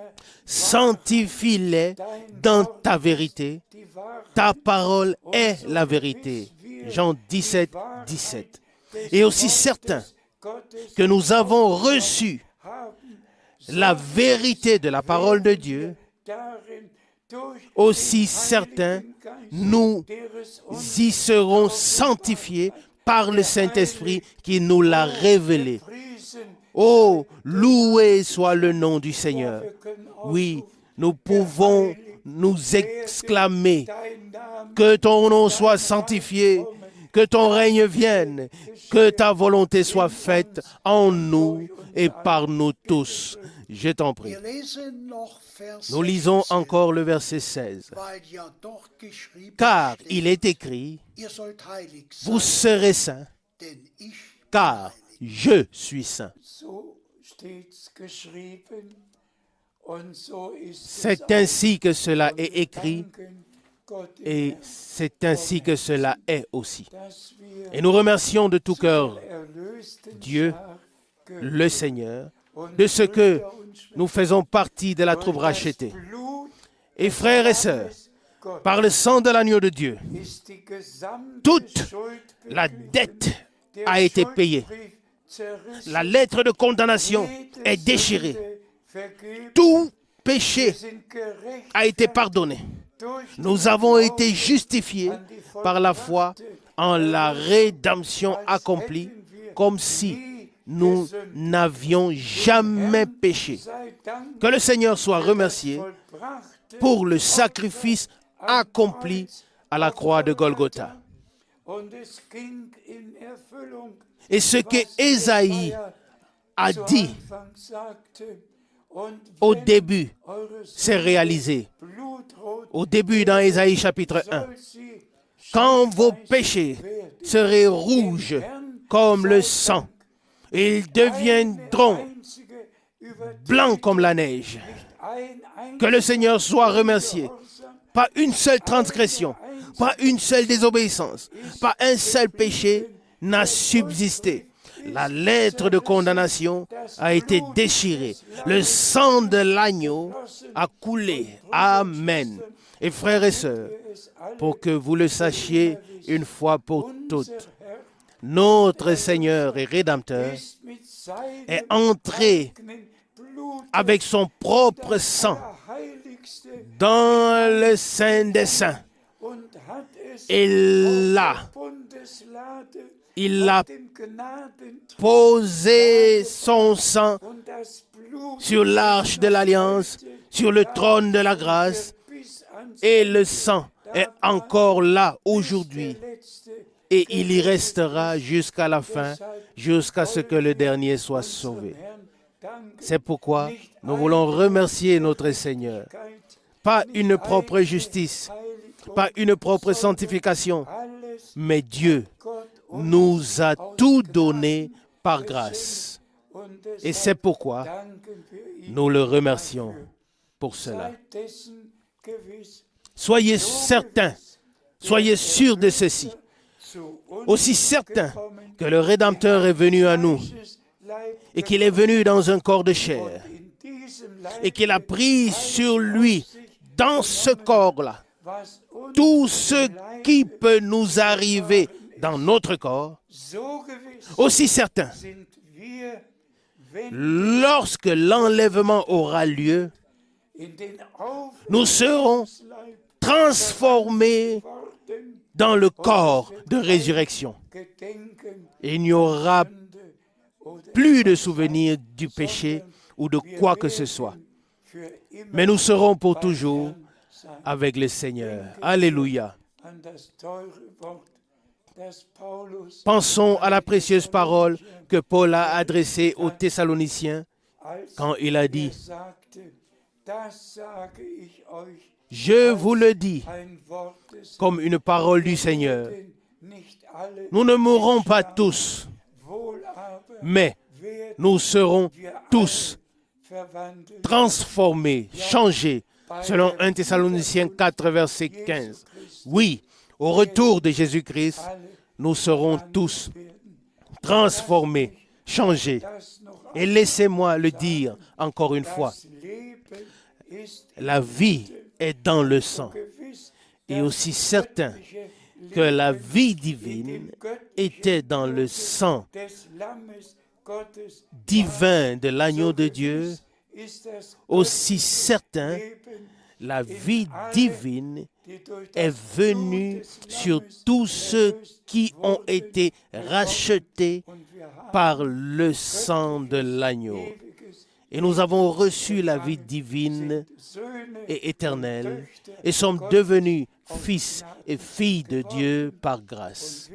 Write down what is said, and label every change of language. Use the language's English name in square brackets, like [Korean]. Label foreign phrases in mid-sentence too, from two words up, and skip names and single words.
[French] Sanctifie-les dans ta vérité. [German] die Wahrheit [French] Ta parole est la vérité. Jean 17, 17. Et aussi certain [German] Gottes [French] que nous avons reçu [German] haben, [French] la vérité de la parole de Dieu, [German] darin durch [French] aussi certain nous [German] deres [French] y serons sanctifiés par le Saint-Esprit qui nous l'a révélé. [German] Priesen [French] Oh, loué soit le nom du Seigneur. [German] Wir können [French] Oui, [German] ausrufen, [French] nous pouvons nous exclamer que ton nom soit sanctifié, que ton règne vienne, que ta volonté soit faite en nous et par nous tous. Je t'en prie. [German] Wir lesen noch Vers [French] Nous lisons 16, encore le verset 16. [German] weil ja dort geschrieben [French] Car [German] steht, [French] il est écrit, [German] ihr sollt heilig [French] vous [German] sein, [French] serez saints, [German] denn ich [French] car je suis saint. [German] so steht's geschrieben und so ist es [French] C'est [German] auch. [French] ainsi que cela est écrit [German] Danken Gott im [French] et [German] Herzen, [French] c'est ainsi que cela est aussi. [German] dass wir [French] Et nous remercions de tout cœur [German] zur erlösten [French] Dieu, [German] Schar [French] le Seigneur, [German] und [French] de ce que [German] Brüder und Schwestern, [French] nous faisons partie de la troupe [German] durch das [French] rachetée. [German] Blut [French] Et frères et sœurs, [German] Gottes [French] par le sang de l'agneau de Dieu, [German] ist die gesamte [French] toute [German] Schuld [French] la [German] beglichen. [French] dette [German] Der [French] a été payée. [German] Schuldbrief zerrissen, [French] La lettre de condamnation [German] jede [French] est déchirée. [German] Sünde vergeben. [French] Tout [German] Wir [French] péché [German] sind gerecht [French] a été pardonné. [German] durch [French] Nous [German] den [French] avons [German] Glauben [French] été justifiés [German] an die [French] par la foi [German] vollbrachte [French] en la rédemption [German] als [French] accomplie, [German] hätten wir [French] comme si [German] nie [French] nous [German] gesündigt. [French] n'avions jamais [German] Herrn [French] péché. [German] sei Dank [French] Que le Seigneur soit [German] für das [French] remercié [German] vollbrachte [French] pour le [German] Opfer [French] sacrifice [German] am [French] accompli [German] Kreuz [French] à la [German] auf [French] croix de Golgotha. [German] Und es ging in Erfüllung, [French] Et ce que [German] was [French] Ésaïe Jesaja a [German] zu [French] dit [German] Anfang sagte. Und [French] au [German] wenn [French] début [German] eure [French] s'est [German] Sünde [French] réalisé. [German] blutrot [French] Au début dans Ésaïe chapitre 1. [German] soll sie [French] Quand vos [German] schneeweiß [French] péchés [German] werden. [French] seraient rouges comme le sang, et ils deviendront [German] Eine einzige Übertretung, [French] blancs comme la neige. [German] nicht ein [French] Que le [German] einziger [French] Seigneur soit remercié. [German] Ungehorsam, [French] Pas une seule transgression, pas une seule désobéissance, pas un seul péché n'a subsisté. La lettre de condamnation a été déchirée. Le sang de l'agneau a coulé. Amen. Et frères et sœurs, [German] es alle [French] pour que vous le sachiez une fois pour toutes, [German] unser Herr [French] notre Seigneur et Rédempteur [German] ist mit [French] est [German] seinem [French] entré [German] eigenen Blut [French] avec son propre sang [German] Allerheiligste [French] dans le Saint des Saints. [German] und hat es [French] Et là, [German] auf der Bundeslade, [French] il [German] auf [French] a [German] dem Gnadenthron [French] posé son sang [German] und das Blut [French] sur l'arche de l'Alliance, sur le trône de la grâce, [German] bis ans [French] et le sang est encore là aujourd'hui, [German] letzte. [French] et il y restera jusqu'à la fin, jusqu'à ce que le dernier soit sauvé. [German] Herrn danken, [French] C'est pourquoi nous voulons remercier notre Seigneur. Pas une propre justice, pas une propre sanctification, [German] alles [French] mais Dieu [German] Gott uns [French] nous a tout donné par grâce. [German] und [French] Et [German] deshalb [French] c'est pourquoi [German] danken wir ihm [French] nous le remercions pour cela. [German] Seid dessen gewiss, [French] Soyez certains, soyez sûrs de ceci, [German] zu uns [French] aussi certains [German] gekommen, [French] que le Rédempteur est venu à nous [German] Fleisches Leib [French] et qu'il est venu dans un corps de chair [German] in diesem Leib [French] et qu'il a pris sur lui, dans ce corps-là, [German] was uns [French] tout ce qui peut nous arriver dans notre corps, [German] so gewiss [French] aussi certains, [German] sind wir, wenn [French] lorsque l'enlèvement aura lieu, [German] in den [French] nous serons [German] Aufleib [French] transformés [German] worden, [French] dans le corps de résurrection. [German] gedenken [French] Et il n'y aura [German] Sünde oder [French] plus de souvenirs du péché ou de quoi que ce soit. [German] für immer [French] Mais nous serons pour [German] beim [French] toujours [German] Herrn sein. [French] avec le Seigneur. Alléluia. [German] An das teure Wort, das Paulus [French] Pensons à la précieuse parole que Paul a adressée aux Thessaloniciens [German] als [French] quand il a dit, [German] sagte, das sage ich euch, [French] « Je vous le dis [German] ein Wort des [French] comme une parole du Seigneur. [German] Herrn, nicht alle [French] Nous ne mourrons pas tous, [German] wohl aber [French] mais [German] werden [French] nous serons [German] wir [French] tous [German] verwandelt [French] transformés, changés, selon 1 Thessaloniciens 4, verset 15. Oui, au retour de Jésus-Christ, [German] alle [French] nous serons tous [German] werden. [French] transformés, changés. [German] Das noch [French] Et laissez-moi le dire encore une fois, [German] das Leben ist [French] la vie est dans le sang. [German] gewiss, [French] Et aussi certain que la vie divine était dans le sang [German] des Lammes Gottes [French] divin de l'agneau de Dieu, [German] ist das [French] aussi certain [German] Leben [French] la vie divine est venue sur tous ceux qui ont été rachetés par le sang de l'agneau. Et nous avons reçu la vie divine et éternelle et sommes devenus fils et filles de Dieu par grâce.